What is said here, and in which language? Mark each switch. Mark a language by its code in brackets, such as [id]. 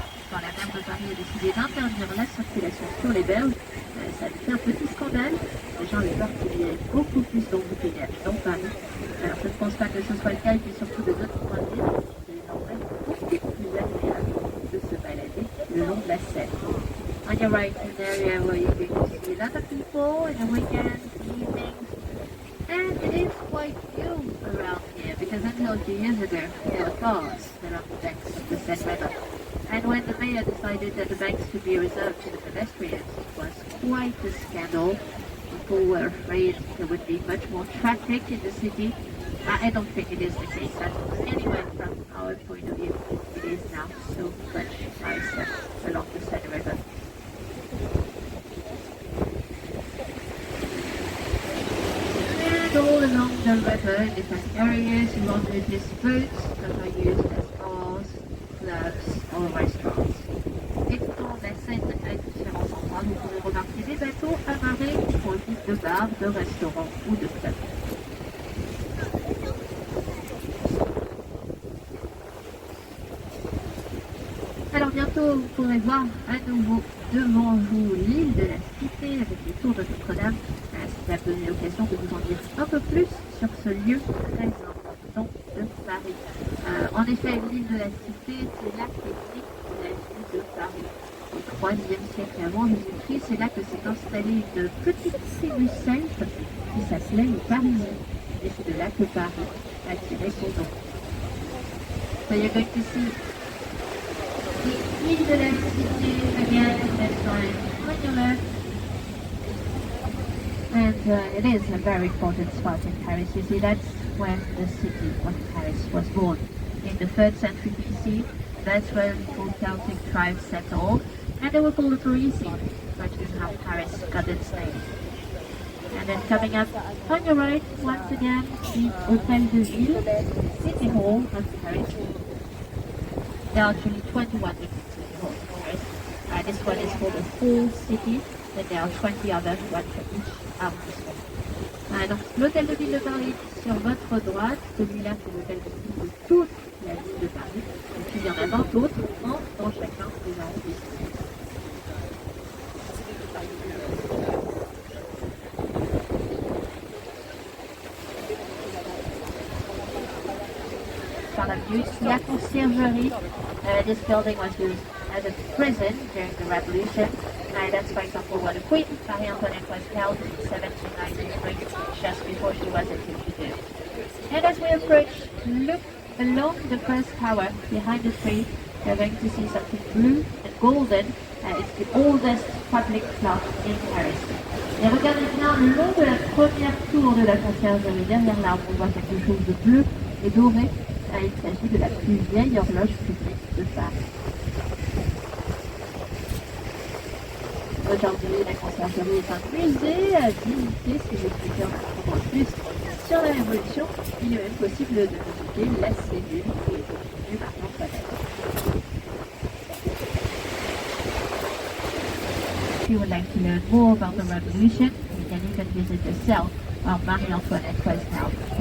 [fr] Quand la maire de Paris a décidé d'interdire la circulation sur les berges, ça a fait un petit scandale. Les gens avaient peur qu'il y ait beaucoup plus d'embouteillages dans Paris. Alors je ne pense pas que ce soit le cas, et puis surtout de d'autres points de vue, c'est désormais beaucoup plus agréable de se balader le long de la Seine. [en] On your right is an area where you're going to see a lot of people in the weekends, evenings, and it is quite new around here because until a few years ago there were cars along the banks of the Seine River. And when the mayor decided that the banks should be reserved to the pedestrians, it was quite a scandal. People were afraid there would be much more traffic in the city. I don't think it is the case, but anyway, from our point of view, it is now so much nicer along the Seine River. And all along the river, in different areas, you will notice boats that are used as bars, clubs, or restaurants. [fr] Et tout au long de la Seine, à différents endroits, vous pourrez remarquer des bateaux amarrés qui font office de bars, de restaurants ou de clubs. Alors bientôt, vous pourrez voir à nouveau devant vous l'île de la Cité avec les tours de Notre-Dame. Ça peut donner l'occasion de vous en dire un peu plus sur ce lieu très important de Paris. En effet, l'île de la Cité, c'est la technique de la ville de Paris. Au IIIe siècle avant Jésus-Christ, c'est là que s'est installée une petite tribu celte qui s'appelait les Parisiens. Et c'est de là que Paris a tiré son nom. [en] So you're going to see the île de la Cité again, that time on your left. And it is a very important spot in Paris. You see, that's when the city of Paris was born. In the 3rd century BC, that's when full Celtic tribes settled, and they were called the Parisians, which is how Paris got its name. And then coming up on your right, once again, the Hôtel de Ville, City Hall of Paris. There are actually 21 different city halls in Paris. This one is for the whole city, and there are 20 others, one for each arrondissement. [fr] Donc l'hôtel de ville de Paris sur votre droite, celui-là c'est l'hôtel de ville de toute la ville de Paris, et puis il y en a 20 autres dans chacun des arrondissements. Par la vue, la conciergerie. [en] This building was used as a prison during the Revolution. That's, for example, where the Queen, Marie Antoinette, was held in 1793, just before she was executed. And as we approach, look along the first tower behind the tree. You're going to see something blue and golden. It's the oldest public clock in Paris. [fr] Et regardez bien le long de la première tour de la conciergerie. Derrière l'arbre, on voit quelque chose de bleu et doré. Il s'agit de la plus vieille horloge publique de Paris. Aujourd'hui, la conciergerie est un musée à visiter si vous souhaitez en apprendre plus sur la Révolution. Il est même possible de visiter la cellule qui est devenue Marie Antoinette. [en] If you would like to learn more about the Revolution, you can even visit the cell where Marie Antoinette was held.